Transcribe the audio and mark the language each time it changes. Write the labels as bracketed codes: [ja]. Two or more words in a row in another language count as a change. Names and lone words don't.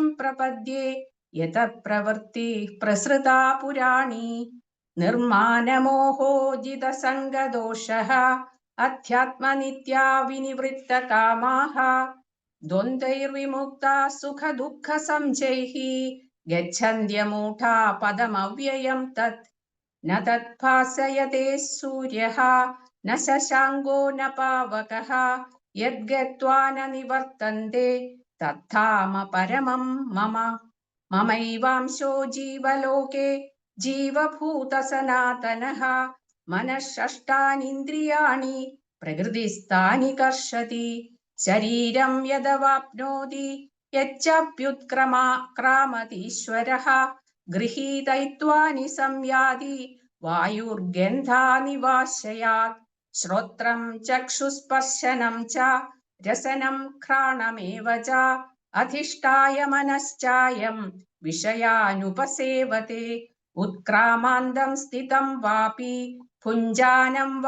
[sa] പ്രപദ്യേ യതഃ പ്രവൃത്തി പ്രസൃതാ പുരാണി നിർമാനമോഹോ ജിതസംഗദോഷഃ അധ്യാത്മനിത്യാ വിനിവൃത്തകാമാഃ ദ്വന്ദ്വൈർവിമുക്താ സുഖദുഃഖസംശയൈഃ ഗച്ഛന്ത്യമൂഢാ പദമവ്യയം തത് ന തദ്ഭാസയതേ സൂര്യഃ ന ശശാങ്കോ ന പാവകഃ യദ്ഗത്വാ ന നിവർത്തന്തെ തദ്ധാമ പരമം മമ മമൈവാംശോ ജീവലോകേ ജീവഭൂത സനാതനഃ മനഃഷഷ്ടാനീന്ദ്രിയാണി പ്രകൃതിസ്ഥാനി കർഷതി ശരീരം യദവാപ്നോതി യച്ഛാപ്യുത്ക്രാമതീശ്വരഃ ഗൃഹീതൈത്വാനി സംയാതി വായുർഗന്ധാനി വാശയാത് ശ്രോത്രം ചക്ഷുസ്പർശനം ച രസനം ഘ്രാണമേവ ച അധിഷ്ഠായ മനശ്ചായം വിഷയാനുപസേവത്തെ ഉത്ക്രാമാന്തം സ്ഥിതം വാപി ഭുഞ്ജാനം വാ